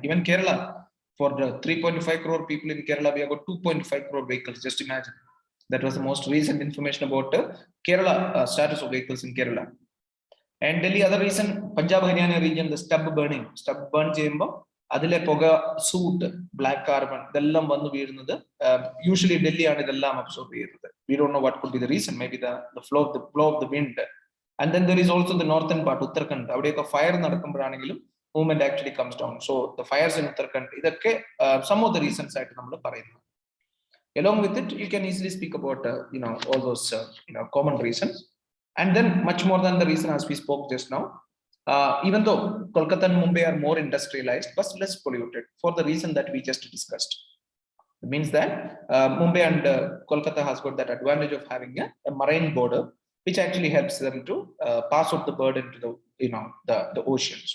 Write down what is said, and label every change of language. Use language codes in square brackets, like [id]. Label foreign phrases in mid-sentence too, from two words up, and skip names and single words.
[en] Even Kerala, for the 3.5 crore people in Kerala, we have got 2.5 crore vehicles. Just imagine. That was the most recent information about Kerala status of vehicles in Kerala. And Delhi, other reason, Punjab Haryana region, the stub burn chamber, [ml] അതിലെ പുക [en] soot, black carbon, [ml] ഇതെല്ലാം വന്നു വീഴുന്നത്. [en] Usually [ml] Delhi ആണ് ഇതെല്ലാം absorb ചെയ്യുന്നത്. [en] We don't know what could be the reason. Maybe the flow of the wind. And then there is also the northern part, Uttarakhand. [ml] അവിടെയൊക്കെ fire നടക്കുമ്പോഴാണെങ്കിലും [en] movement actually comes down. So the fires in Uttarakhand, idakke some of the reasons [ml] ആയിട്ട് നമ്മൾ പറയുന്നു. [en] Along with it, you can easily speak about all those common reasons. And then much more than the reason as we spoke just now, even though Kolkata and Mumbai are more industrialized but less polluted for the reason that we just discussed. It means that Mumbai and Kolkata has got that advantage of having a marine border, which actually helps them to pass out the burden to the oceans.